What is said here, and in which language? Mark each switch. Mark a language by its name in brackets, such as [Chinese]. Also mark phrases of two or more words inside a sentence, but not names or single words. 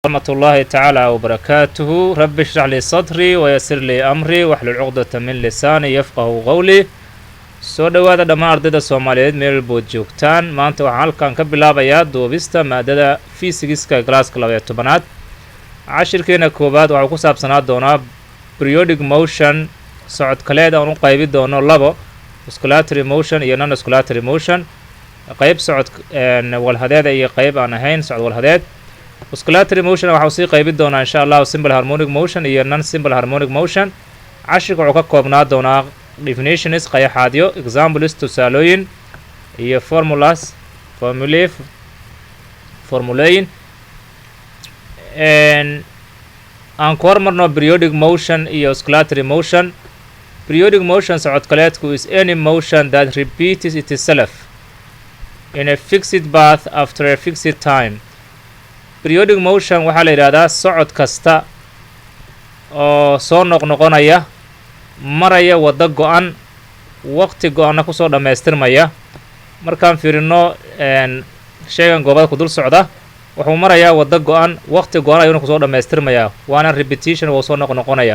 [Arabic] ورحمة الله تعالى وبركاته. رب اشرح لي صدري ويسر لي أمري واحلل عقدة من لساني يفقه قولي. [Somali] soo dhawaada dhammaan ardayda Soomaaliyeed meel bood joogtaan. maanta waxaan halkan ka bilaabayaa duubista maadada physics-ka class-ka 12aad. cashirkeena koobaad waxa ku saabsanaa doonaa [English] periodic motion, [Somali] socod kaleed aan u qaybi doono labo, [English] oscillatory motion [Somali] iyo [English] non oscillatory motion. [Somali] qayb socod walhadeed iyo qayb aan ahayn socod walhadeed. [English] oscillatory motion [Somali] waxa uu sii qaybi doonaa [Arabic] insha Allah [English] simple harmonic motion [Somali] iyo [English] non simple harmonic motion. [Somali] cashirka wuxuu ka koobnaa doonaa definitions qayaxaadyo, examples tusaalooyin iyo formulayin aan ku hormarno [English] periodic motion [Somali] iyo [English] oscillatory motion. Periodic motion [Somali] socod kaleedku [English] is any motion that repeats itself in a fixed path after a fixed time. Periodic motion [Somali] waxaa la yidhaahdaa socod kasta oo soo noqnoqonaya, maraya waddo go-an, waqti go-anna kusoo dhammaystirmaya. markaan fiirino shaygan goobada ku dul socda wuxuu marayaa waddo go-an, waqti go-an ayuuna kusoo dhammaystirmayaa, waana repetition wuu soo noqnoqonayaa.